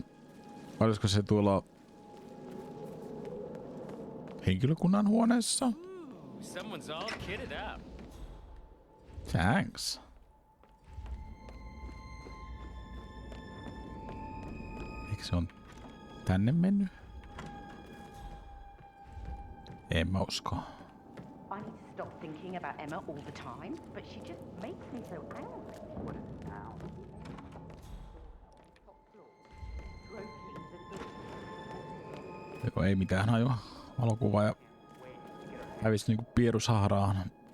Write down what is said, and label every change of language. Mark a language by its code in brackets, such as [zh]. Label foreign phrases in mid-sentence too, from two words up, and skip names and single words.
[fi] Olisiko se tuolla henkilökunnan huoneessa? [en] Someone's all kitted up. Thanks. [fi] Eikö se on tänne mennyt? En mä usko. [en] I need to stop thinking about Emma all the time, but she just makes me so angry. What is it now? [fi] Joko ei mitään hajua. Valokuvaaja hävisi niinku pieru sahraan.